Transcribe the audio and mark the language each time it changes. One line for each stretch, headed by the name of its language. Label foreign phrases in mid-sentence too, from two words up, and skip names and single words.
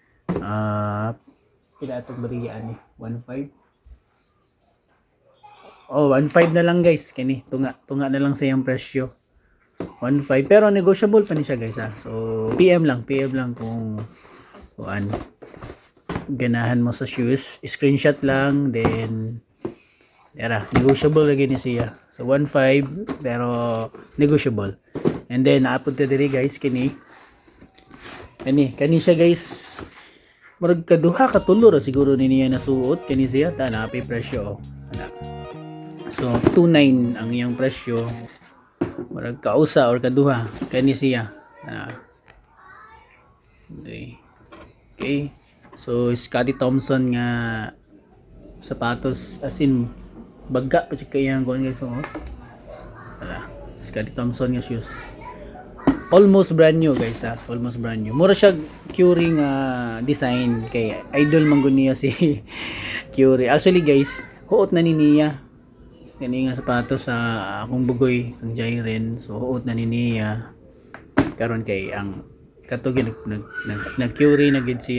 Cebuano: pila atong baligya ani 1.5 1.5 na lang guys kani tunga na lang sa iyang presyo 1.5 pero negotiable pa ni siya guys so PM lang kung kuan ganahan mo sa shoes screenshot lang then tara negotiable lagi ni siya so 1.5 pero negotiable and then naapod ta diri guys kani siya guys murag kaduha ka tulo ra siguro ni niya nasuot kani siya ta na pay presyo so 2.9 ang iyang presyo murag kausa or kaduha kani siya okay so Scotty Thompson nga sapatos as in baga pa siya kayang kuan guys Scotty Thompson nga shoes
English: almost brand new
Cebuano: guys
English: almost brand new
Cebuano: mura siya Curry nga design kay idol man gud niya si Curry actually guys huot na ni niya kani nga sapatos sa akong bugoy ang Jairen so huot na ni niya karon kay ang katog nag Curry na gid siya